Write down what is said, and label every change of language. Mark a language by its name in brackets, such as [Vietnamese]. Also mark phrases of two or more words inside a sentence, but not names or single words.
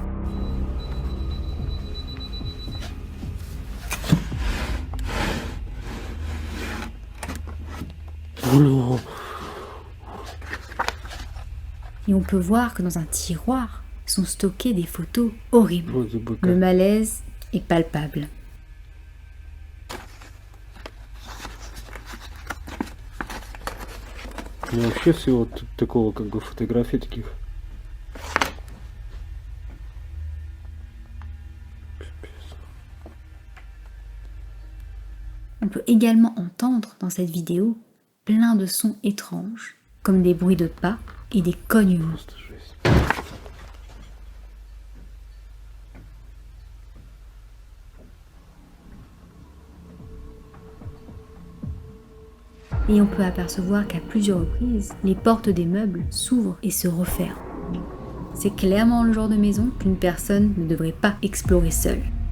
[French] Oh non. Et on peut voir que dans un tiroir sont stockées des photos horribles. [Russian] Вроде бы [French] Le [Russian] как. [French] malaise est palpable. [Russian] У меня вообще всего такого как бы фотографий таких. Пипец. [French] On peut également entendre dans cette vidéo plein de sons étranges, comme des bruits de pas et des cognements. [Russian] Просто жесть. [French] Et on peut apercevoir qu'à plusieurs reprises, les portes des meubles s'ouvrent et se referment. C'est clairement le genre de maison qu'une personne ne devrait pas explorer seule.